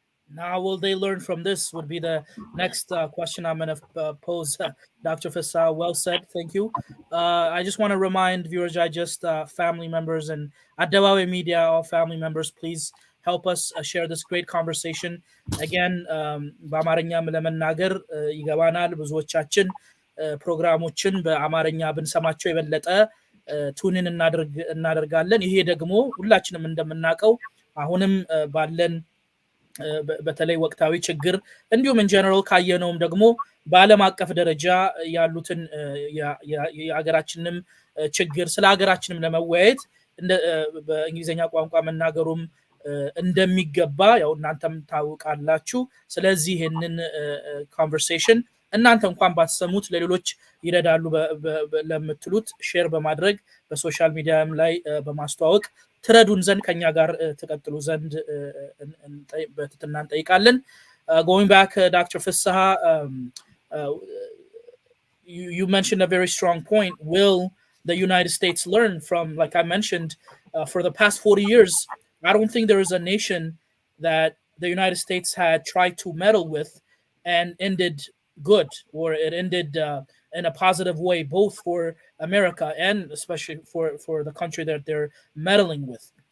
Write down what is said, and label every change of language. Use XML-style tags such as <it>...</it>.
<en>Now, will they learn from this would be the next question I'm going to pose. Dr. Faisal, well said. Thank you. I just want to remind viewers, family members and Adebabay Media, all family members, please help us share this great conversation. Again,</en> <am>በአማርኛም ለመናገር ይገባናል ብዙዎቻችን ፕሮግራሞችን በአማርኛ ብንሰማቸው የበለጠ ቱንን እናደርጋለን። ይሄ ደግሞ ሁላችንም እንደምናውቀው አሁንም ባለን በተለይ ወቅታዊ ችግር እንዲሁም ኢንጀነራል ካየነውም ደግሞ በዓለም አቀፍ ደረጃ ያሉትን የሀገራችንም ችግር ስለ ሀገራችንም ለመወያየት በእንግሊዝኛ ቋንቋ መናገሩም እንደሚገባ ያው እናንተም ታውቃላችሁ። ስለዚህ ይሄንን ኮንቨርሴሽን እናንተ እንኳን ባትሰሙት ለሌሎች ይረዳሉ ለምትሉት ሼር በማድረግ በሶሻል ሚዲያም ላይ በማስተዋወቅ ትረዱን ዘንድ ከኛ ጋር ተቀጥሉ ዘንድ በትህትና እንጠይቃለን።</am> <en>Going back, Dr. Fissaha, you mentioned a very strong point. Will the United States learn from, like I mentioned, for the past 40 years, I don't think there is a nation that the United States had tried to meddle with and ended good, or it ended in a positive way, both for America and especially for the country that they're meddling with.</en>